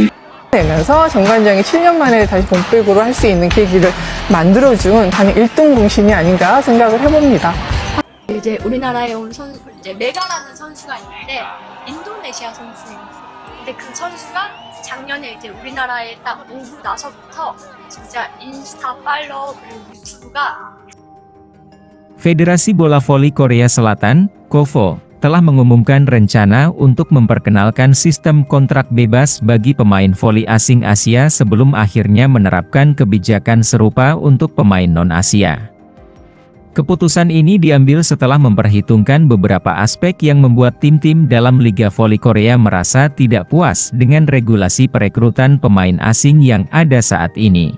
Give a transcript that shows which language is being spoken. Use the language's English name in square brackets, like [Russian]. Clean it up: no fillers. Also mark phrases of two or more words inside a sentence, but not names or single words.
[Korean] 되면서 정관장이 7년 만에 다시 본백으로 할 수 있는 계기를 만들어준 단연 1등 공신이 아닌가 생각을 해봅니다. 이제 우리나라에 온 선수, 이제 메가라는 선수가 있는데 인도네시아 선수예요. 근데 그 선수가 작년에 이제 우리나라에 딱 오고 나서부터 진짜 인스타 팔로워 그리고 유튜브가 [Indonesian] Federasi Bola Voli Korea Selatan, KOVO, telah mengumumkan rencana untuk memperkenalkan sistem kontrak bebas bagi pemain voli asing Asia sebelum akhirnya menerapkan kebijakan serupa untuk pemain non-Asia. Keputusan ini diambil setelah memperhitungkan beberapa aspek yang membuat tim-tim dalam Liga Voli Korea merasa tidak puas dengan regulasi perekrutan pemain asing yang ada saat ini.